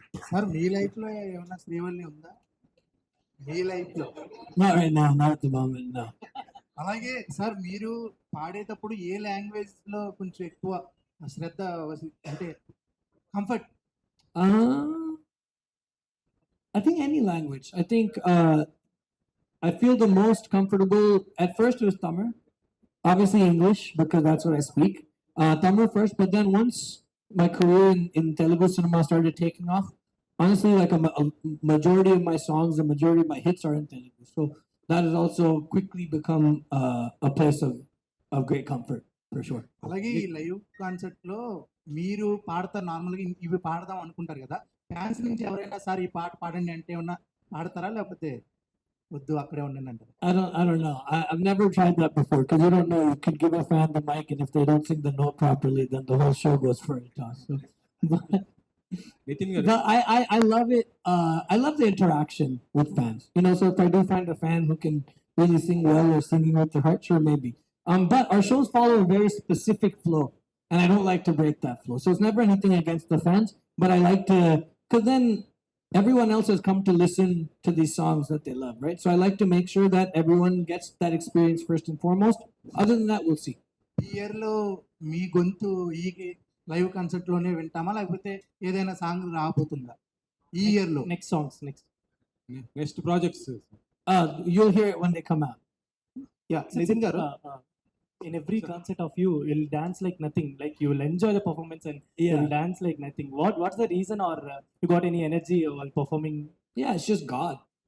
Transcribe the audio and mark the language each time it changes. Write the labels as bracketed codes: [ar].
[te] Sir మీ life లో ఏమన్నా శ్రీవల్లి ఉందా మీ లైఫ్ లో? [en] Not right now, not at the moment, no. [te] అలాగే సార్ మీరు పాడేటప్పుడు ఏ లాంగ్వేజ్ లో కొంచెం ఎక్కువ శ్రద్ధ అంటే comfort? [en] I think any language. I think I feel the most comfortable. At first, it was Tamil, obviously English because that's what I speak. Tamil first, but then once my career in Telugu cinema started taking off, honestly, like a majority of my songs, the majority of my hits are in Telugu. So that has also quickly become a place of great comfort for sure. [te] అలాగే ఈ live concert లో మీరు పాడతారు, normal గా ఇవి పాడదాం అనుకుంటారు కదా, ఫ్యాన్స్ నుంచి ఎవరైనా సార్ ఈ పాట పాడండి అంటే ఏమన్నా పాడతారా, లేకపోతే వద్దు అక్కడే ఉండండి అంటారు? [en] I don't know. I've never tried that before because you don't know. You could give a fan the mic, and if they don't sing the note properly, then the whole show goes for a toss. So, but I love it. I love the interaction with fans. You know, so if I do find a fan who can really sing well or singing with their heart, sure, maybe. But our shows follow a very specific flow, and I don't like to break that flow. So it's never anything against the fans, but I like to, because then everyone else has come to listen to these songs that they love, right? So I like to make sure that everyone gets that experience first and foremost. Other than that, we'll see. [te] ఈ year లో మీ గొంతు ఈ live concert లోనే వింటామా, లేకపోతే ఏదైనా song రాబోతుందా ఈ year లో? [en] Next songs, next projects You'll hear it when they come out. Yeah Nitin గారు, in every concert of you, you'll dance like nothing. Like you will enjoy the performance and you'll dance like nothing. What's the reason, or you got any energy while performing? Yeah, it's just God.